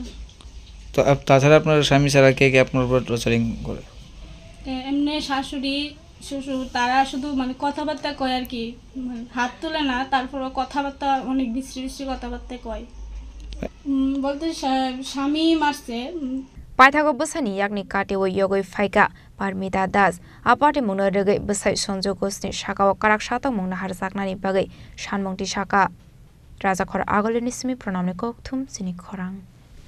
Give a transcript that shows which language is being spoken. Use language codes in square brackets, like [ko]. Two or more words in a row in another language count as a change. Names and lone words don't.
[bn] তো তাছাড়া আপনার স্বামী ছাড়া কে আপনার উপর টর্চারিং করে এমনি শাশুড়ি শ্বশুর তারা শুধু মানে কথাবার্তা কয় আর কি হাত তুলে না তারপর কথাবার্তা অনেক বিশ্রী কথাবার্তা কয় বলতে স্বামী মারছে [trp] Paithago Basani Yakni Kate wo Yogoi Faika Parmita Das Aparte Mungno Regai Basai Sonjo Gosni Shaka Karak Shato Mungna Har Zaknani Bagai Shanmongti Shaka Raja Khor Agolini Simi Pronamne Kokthum Sini Khorang